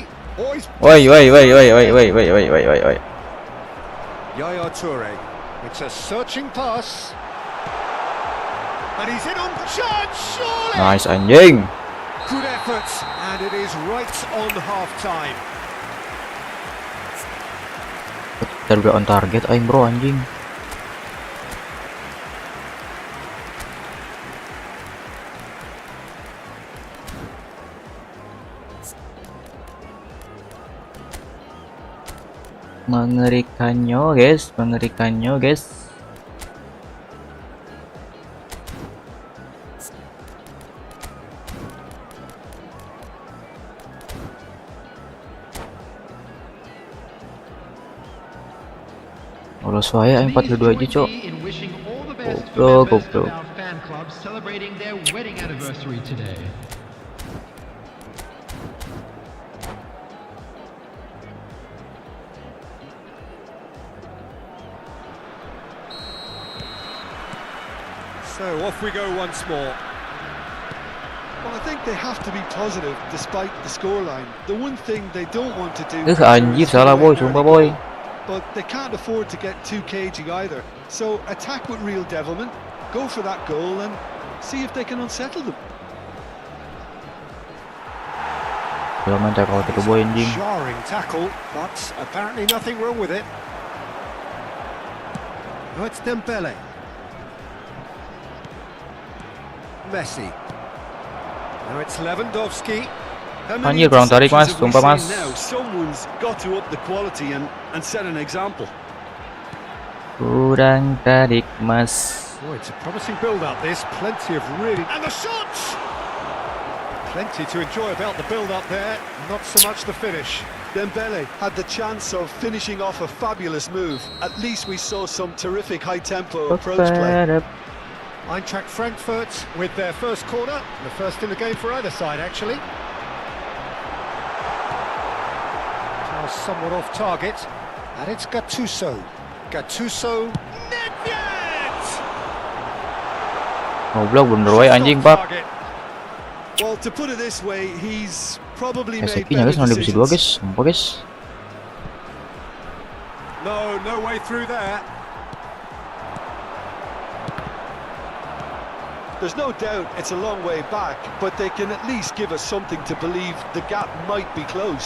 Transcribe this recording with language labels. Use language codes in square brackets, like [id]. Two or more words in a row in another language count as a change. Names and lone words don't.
[en] Oh, he's... Wait. Yaya Toure. It's a searching pass. And he's in on chance, surely! [id] Nice anjing. [en] Good effort, and it is right on half-time. [id] Kita udah [en] on target [id] aing bro anjing. Mengerikannya guys. Kalau saya 42 aja cok. Goblok. [en] So off we go once more. Well, I think they have to be positive despite the scoreline. The one thing they don't want to do [id] Anjir salah boy, sumpah boy. [en] but they can't afford to get too cagey either. So attack with real devilment, go for that goal and see if they can unsettle them. [id] Jangan tackle itu boy anjing. [en] Jarring tackle, but apparently nothing wrong with it. Oh, it's Kembali. Messi. Now it's Lewandowski. [id] Anjir kurang tarik mas, sumpah mas. [en] Now someone's got to up the quality and set an example. [id] Kurang tarik mas. [en] Oh, it's a promising build-up. This plenty of really and the shots. Plenty to enjoy about the build-up there. Not so much the finish. Kembali had the chance of finishing off a fabulous move. At least we saw some terrific high-tempo approach play. Eintracht Frankfurt with their first corner, the first in the game for either side actually. Somewhat off target, and it's Gattuso. Nedved! [id] Goblok bener woy anjing pak. [en] Well, to put it this way, he's probably made [id] SCP-nya guys, [en] better [id] Divisi 2 [en] decisions. [id] guys, sumpah guys. [en] No way through there. There's no doubt it's a long way back, but they can at least give us something to believe the gap might be closed.